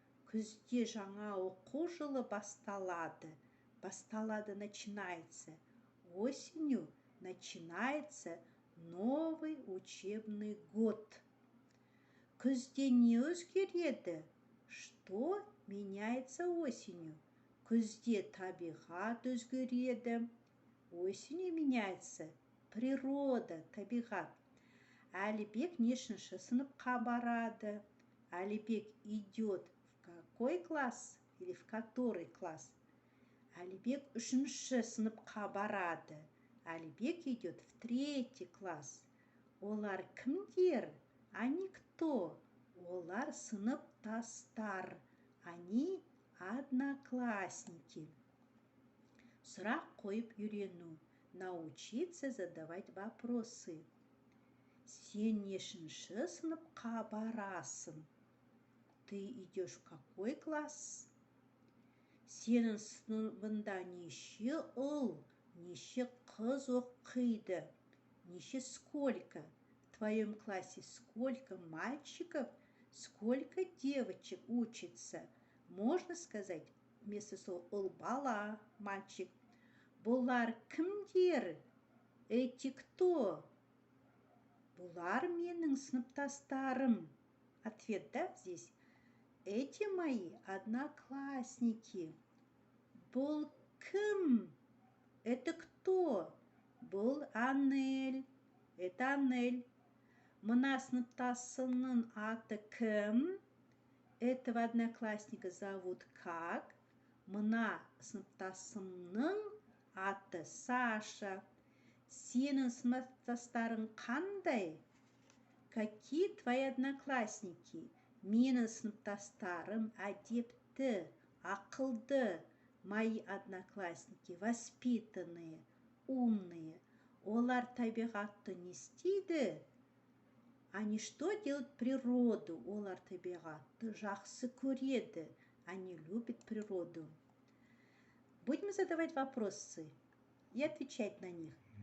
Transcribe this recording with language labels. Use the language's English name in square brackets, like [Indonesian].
[Kazakh] Күзде жаңа оқу жылы басталады. [Russian] Басталады начинается. Осенью начинается новый учебный год. [Kazakh] Күзде не өзгереді? [Russian] Что меняется осенью? [Kazakh] Күзде табиғат өзгереді. [Russian] Осенью меняется природа, табиғат. [Kazakh] Әлібек нешінші сыныпқа барады? [Russian] Әлібек идет в какой класс или в который класс? [Kazakh] Әлібек 3 сыныпқа барады. [Russian] Әлібек идет в 3 класс. [Kazakh] Олар кімдер? [Russian] Они кто? [Kazakh] Олар сыныптастар. [Russian] Они одноклассники. [Kazakh] Сұрақ қойып үйрену. [Russian] Научиться задавать вопросы. [Kazakh] Сен нешінші сыныпқа барасың? [Russian] Ты идешь в какой класс? [Kazakh] Сенің сыныбында неше ұл, неше қыз оқиды? [Russian] Неше сколько? В твоем классе сколько мальчиков, сколько девочек учится? Можно сказать [Kazakh] вместо сол ұл бала, мальчик. Бұлар кімдер? [Russian] Эти кто? [Kazakh] Бұлар менің сыныптастарым. [Russian] Ответ, да, здесь? Эти мои одноклассники. [Kazakh] Бұл кім? [Russian] Это кто? [Kazakh] Бұл Анель. [Russian] Это Анель. [Kazakh] Мына сыныптасымның аты кім? [Russian] Этого одноклассника зовут как? [Kazakh] Мына сыныптасымның аты Саша. Сенің сыныптастарың қандай? [Russian] Какие твои одноклассники? [Kazakh] Менің сыныптастарым әдепті, ақылды. [Russian] Мои одноклассники воспитанные, умные. [Kazakh] Олар табиғатты не істейді? [Russian] Они что делают? Природу. [Kazakh] Олар табиғатты жақсы көреді. [Russian] Они любят природу. Будем задавать вопросы и отвечать на них.